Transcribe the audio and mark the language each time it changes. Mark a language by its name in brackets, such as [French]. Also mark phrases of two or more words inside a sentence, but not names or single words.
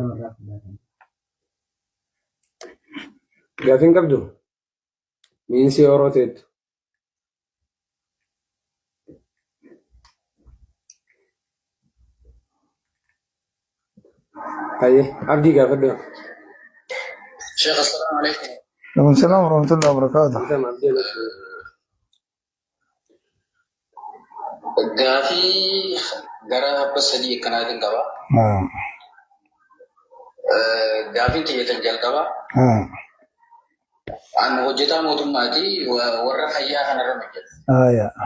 [Oromo] Gaafiin qabdu miinsi yeroo teettu. Abdii gaafadhu. [Arabic] شيخ السلام عليكم. وعليكم السلام ورحمة الله وبركاته. [Oromo] Gaafii gara abba sadii akkanaatiin qaba. Gaafiin xiyyeetan jalqaba. An hojjetaa mootummaati warra fayyaa kanarra hojjeta.